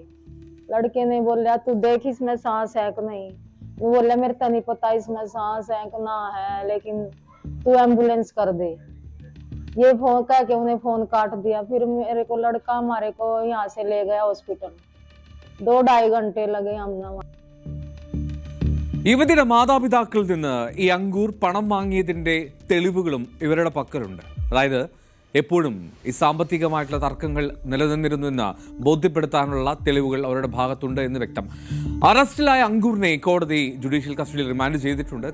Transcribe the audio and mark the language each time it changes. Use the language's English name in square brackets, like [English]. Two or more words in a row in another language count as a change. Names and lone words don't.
[Hindi] लड़के ने बोला तू देख इसमें सांस है कि नहीं. वो बोला मेरे तो नहीं पता इसमें सांस है कि ना है, लेकिन तू एम्बुलेंस कर दे. ये फोन कह के उन्हें फोन काट दिया. फिर मेरे को लड़का हमारे को यहाँ से ले गया हॉस्पिटल. 2-2.5 घंटे लगे हमने. [Malayalam] യുവതിയുടെ മാതാപിതാക്കളിൽ നിന്ന് ഈ അങ്കൂർ പണം വാങ്ങിയതിന്റെ തെളിവുകളും ഇവരുടെ പക്കലുണ്ട്. അതായത് എപ്പോഴും ഈ സാമ്പത്തികമായിട്ടുള്ള തർക്കങ്ങൾ നിലനിന്നിരുന്നുവെന്ന് ബോധ്യപ്പെടുത്താനുള്ള തെളിവുകൾ അവരുടെ ഭാഗത്തുണ്ട് എന്ന് വ്യക്തം. അറസ്റ്റിലായ അങ്കൂറിനെ കോടതി ജുഡീഷ്യൽ കസ്റ്റഡിയിൽ റിമാൻഡ് ചെയ്തിട്ടുണ്ട്.